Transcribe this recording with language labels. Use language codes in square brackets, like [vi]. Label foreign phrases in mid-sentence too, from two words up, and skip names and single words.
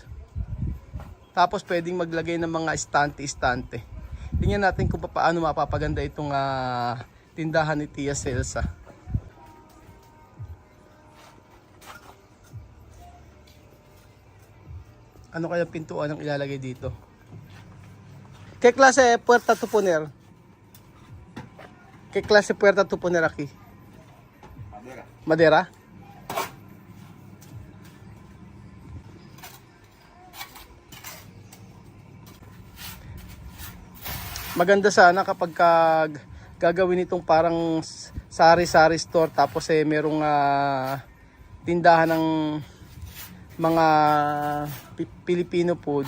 [tl] Tapos pwedeng maglagay ng mga istante-istante. Tingnan natin kung paano mapapaganda itong tindahan ni Tia Celsa. Ano kaya pintuan ang ilalagay dito? [es] ¿Qué clase de puerta to poner? ¿Qué clase de puerta to poner aquí? Madera. Madera? [tl] Maganda sana kapag gagawin itong parang sari-sari store tapos merong tindahan ng mga Filipino food.